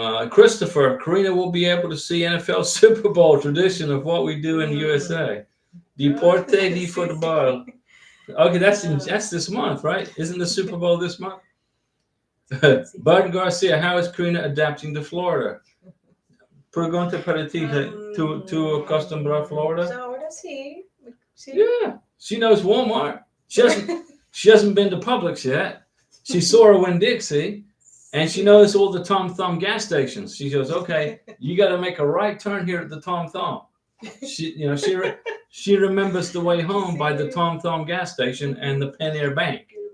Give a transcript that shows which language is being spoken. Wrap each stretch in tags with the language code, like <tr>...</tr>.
<en>Christopher, Karina will be able to see NFL Super Bowl, tradition of what we do in the USA.</en> <es>Deporte de</es> <en>football. Okay, that's this month, right? Isn't the Super Bowl this month? Bud Garcia, how is Karina adapting to Florida?</en> <es>Pregunta para ti, ¿tú acostumbrado a Florida? Ahora sí.</es> <en>Yeah, she knows Walmart. She hasn't been to Publix yet. She saw her Winn-Dixie, and she knows all the Tom Thumb gas stations. She goes, okay, you got to make a right turn here at the Tom Thumb. She remembers the way home by the Tom Thumb gas station and the Pen Air Bank.</en>